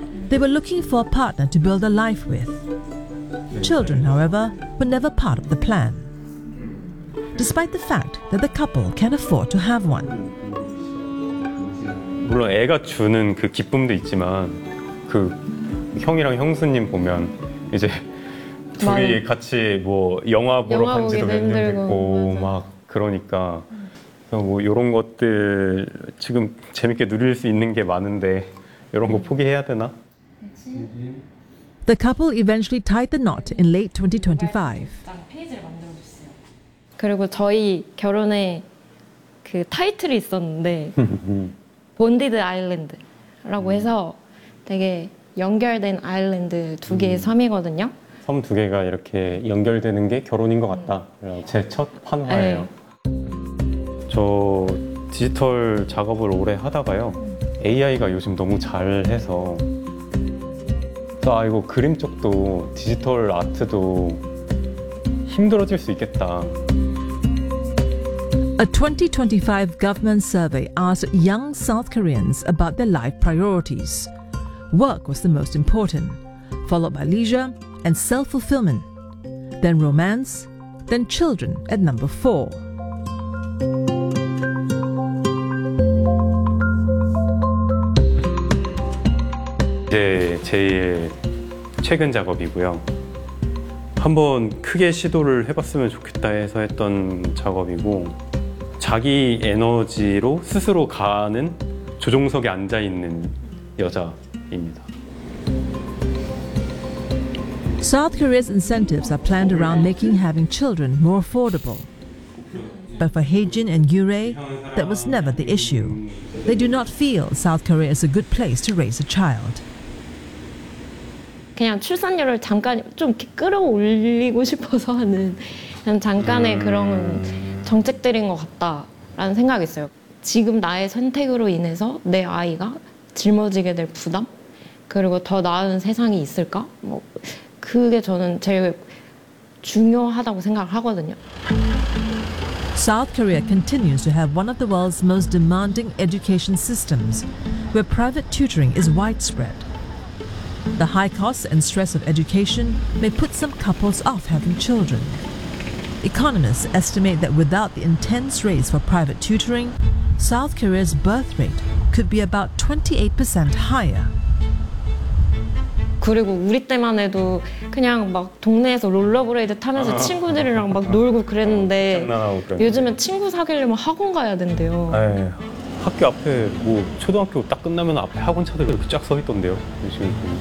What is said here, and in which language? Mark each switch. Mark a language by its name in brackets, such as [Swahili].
[English] They were looking for a partner to build a life with. Children, however, were never part of the plan. Despite the fact that the couple can afford to have one. [Korean] 물론 애가 주는 그 기쁨도 있지만 그 형이랑 형수님 보면 이제 둘이 같이 뭐 영화 보러 간 지도 몇 년 됐고 막 그러니까 뭐 이런 것들 지금 재밌게 누릴 수 있는 게 많은데 이런 거 포기해야 되나? [English] The couple eventually tied the knot in late 2025. [Korean] 그리고 저희 결혼에 그 타이틀이 있었는데 본디드 아일랜드라고 해서 되게 연결된 아일랜드 두 개의 섬이거든요. 섬 두 개가 이렇게 연결되는 게 결혼인 것 같다. 제 첫 환화예요. 네. 저 디지털 작업을 오래 하다가요. AI가 요즘 너무 잘해서 아 이거 그림 쪽도 디지털 아트도 힘들어질 수 있겠다. [English] A 2025 government survey asked young South Koreans about their life priorities. Work was the most important, followed by leisure and self-fulfillment, then romance, then children at number four. [Korean] Yeah, 제일 최근 작업이고요. 한번 크게 시도를 해봤으면 좋겠다 해서 했던 작업이고 자기 에너지로 스스로 가는 조종석에 앉아있는 여자입니다. [English] South Korea's incentives are planned around making having children more affordable. But for Haejin and Yurei, that was never the issue. They do not feel South Korea is a good place to raise a child. [Korean] 그냥 출산율을 잠깐 좀 끌어올리고 싶어서 하는 그냥 잠깐의 그런 정책들인 것 같다라는 생각이 있어요. 지금 나의 선택으로 인해서 내 아이가 짊어지게 될 부담? 그리고 더 나은 세상이 있을까? 뭐 그게 저는 제일 중요하다고 생각을 하거든요. [English] South Korea continues to have one of the world's most demanding education systems where private tutoring is widespread. The high costs and stress of education may put some couples off having children. Economists estimate that without the intense race for private tutoring, South Korea's birth rate could be about 28% higher. [Korean] 그리고 우리 때만 해도 그냥 막 동네에서 롤러브레이드 타면서 친구들이랑 막 놀고 그랬는데 요즘은 친구 사귀려면 학원 가야 된대요. 학교 앞에 뭐 초등학교 딱 끝나면 앞에 학원 차들이 쫙 서 있던데요. 요즘